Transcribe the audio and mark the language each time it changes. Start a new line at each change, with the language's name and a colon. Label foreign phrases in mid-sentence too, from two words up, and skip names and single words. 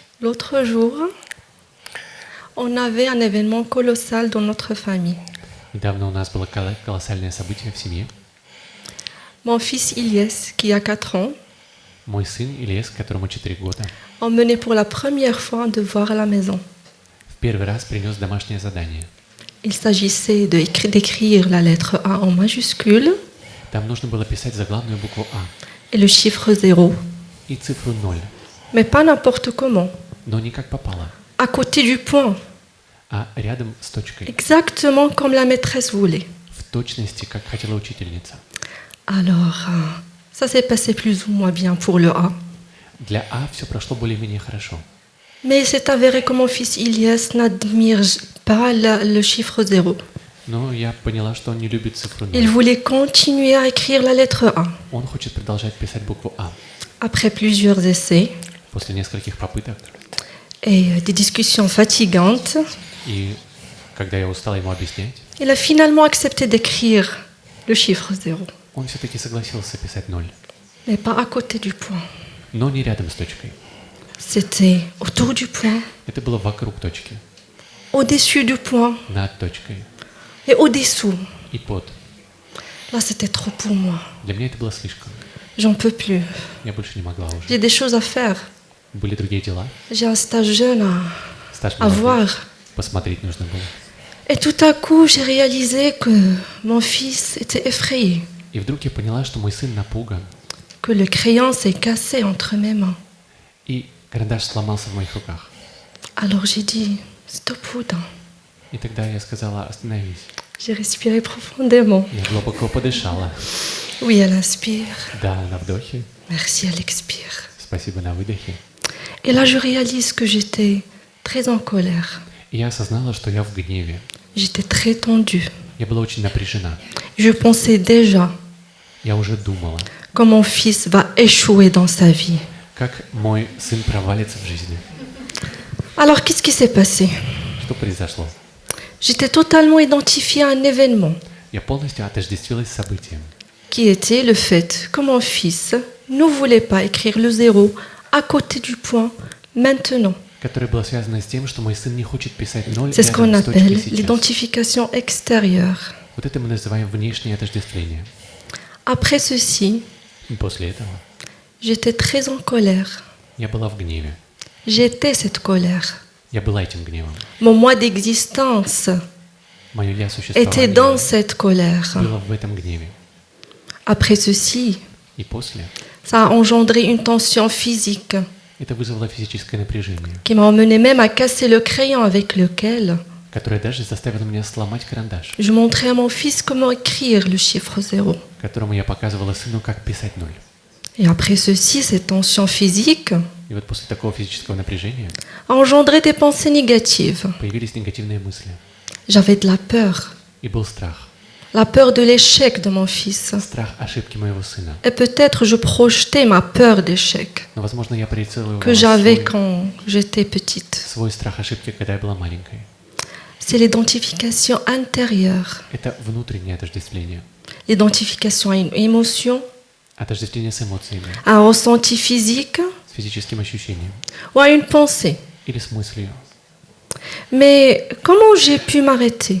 French: L'autre jour, on avait un événement colossal dans notre famille.
Russian: Недавно у нас было колоссальное событие в семье.
French: Mon fils Ilyes, qui a 4 ans,
Russian: Мой сын Ильяс, которому 4 года,
French: emmené pour la première fois un devoir à la maison.
Russian: в первый раз принес домашнее задание.
French: Il s'agissait d'écrire la lettre A en majuscule
Russian: Там нужно было писать заглавную букву А
French: et le chiffre 0.
Russian: и цифру 0,
French: Mais pas n'importe comment,
Russian: но не как попало,
French: à côté du point,
Russian: а рядом с точкой,
French: exactement comme la maîtresse voulait.
Russian: в точности, как хотела учительница.
French: Alors, ça s'est passé plus ou moins bien pour le A.
Russian: Для А все прошло более-менее хорошо.
French: Mais il s'est avéré que mon fils Ilyes n'admire pas le chiffre 0.
Russian: Но я поняла, что он не любит цифру 0.
French: Il voulait continuer à écrire la lettre A.
Russian: Он хочет продолжать писать букву А.
French: Après plusieurs essais
Russian: После нескольких попыток,
French: et des discussions fatigantes,
Russian: и когда я устала ему объяснять,
French: il a finalement accepté d'écrire le chiffre 0,
Russian: он все-таки согласился писать 0,
French: mais pas à côté du point.
Russian: но не рядом с точкой.
French: C'était autour du point,
Russian: Это было вокруг точки,
French: au-dessus du point
Russian: над точкой
French: et au-dessous.
Russian: и под.
French: Là, c'était trop pour moi.
Russian: Для меня это было слишком.
French: J'en peux plus.
Russian: Я больше не могла уже.
French: J'ai des choses à faire.
Russian: Были другие дела.
French: J'ai un stage jeune
Russian: Стаж
French: à voir.
Russian: посмотреть нужно было.
French: Et tout à coup, j'ai réalisé que mon fils était effrayé,
Russian: И вдруг я поняла, что мой сын напуган,
French: que le crayon s'est cassé entre mes mains.
Russian: и карандаш сломался в моих руках.
French: Alors j'ai dit, stop Oudin.
Russian: И тогда я сказала: остановись.
French: J'ai respiré profondément.
Russian: Я глубоко подышала.
French: Oui, elle inspire.
Russian: Да, на вдохе.
French: Merci, elle expire.
Russian: Спасибо на выдохе.
French: Et là, je réalise que j'étais très en colère.
Russian: И я осознала, что я в гневе.
French: J'étais très tendue.
Russian: Я была очень напряжена.
French: Je pensais déjà
Russian: Я уже думала,
French: que mon fils va échouer dans sa vie.
Russian: как мой сын провалится в жизни.
French: Alors, qu'est-ce qui s'est passé?
Russian: Что произошло?
French: J'étais totalement identifiée à un événement
Russian: Я полностью отождествилась с событием,
French: qui était le fait que mon fils ne voulait pas écrire le 0 à côté du point maintenant.
Russian: которое было связано с тем, что мой сын не хочет писать 0
French: C'est ce qu'on
Russian: рядом с точкой
French: appelle
Russian: сейчас.
French: l'identification extérieure.
Russian: Вот это мы называем внешнее отождествление.
French: Après ceci,
Russian: И после этого
French: j'étais très en colère.
Russian: я была в гневе.
French: J'étais cette colère.
Russian: Я была этим гневом.
French: Mon moi d'existence
Russian: Мое я
French: était dans
Russian: существование
French: cette colère.
Russian: было в этом гневе.
French: Après ceci,
Russian: И после
French: ça a engendré une tension physique
Russian: это вызвало физическое напряжение,
French: qui m'a emmené même à casser le crayon avec lequel
Russian: которое даже заставило меня сломать карандаш,
French: je montrais à mon fils comment écrire le chiffre 0.
Russian: которому я показывала сыну, как писать 0.
French: Et après ceci, cette tension physique
Russian: И вот после такого физического напряжения
French: a engendré des pensées négatives.
Russian: появились негативные мысли.
French: J'avais de la peur.
Russian: И был страх.
French: La peur de l'échec de mon fils.
Russian: Страх ошибки моего сына.
French: Et peut-être je projetais ma peur d'échec
Russian: Но, возможно, я проецировала
French: que j'avais quand j'étais petite.
Russian: свой страх ошибки, когда я была маленькой.
French: C'est l'identification intérieure,
Russian: Это внутреннее отождествление.
French: l'identification à une émotion,
Russian: Отождествление с эмоциями,
French: à un ressenti physique
Russian: с физическим ощущением
French: ou à une pensée.
Russian: или с мыслью.
French: Mais comment j'ai pu m'arrêter?